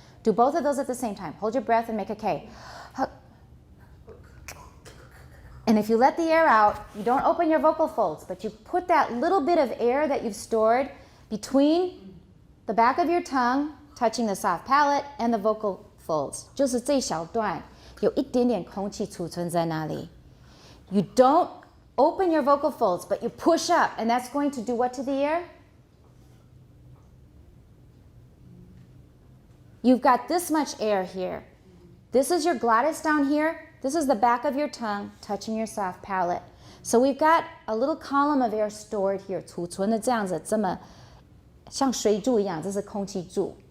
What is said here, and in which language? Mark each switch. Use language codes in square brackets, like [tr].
[en] Do both of those at the same time. Hold your breath and make a K. And if you let the air out, you don't open your vocal folds, but you put that little bit of air that you've stored between the back of your tongue, touching the soft palate, and the vocal folds. [zh] 就是这小段有一点点空气储存在那里. [en] You don't open your vocal folds, but you push up, and that's going to do what to the air? You've got this much air here. This is your glottis down here. This is the back of your tongue touching your soft palate. So we've got a little column of air stored here, 储存的这样子，这么像水柱一样，这是空气柱.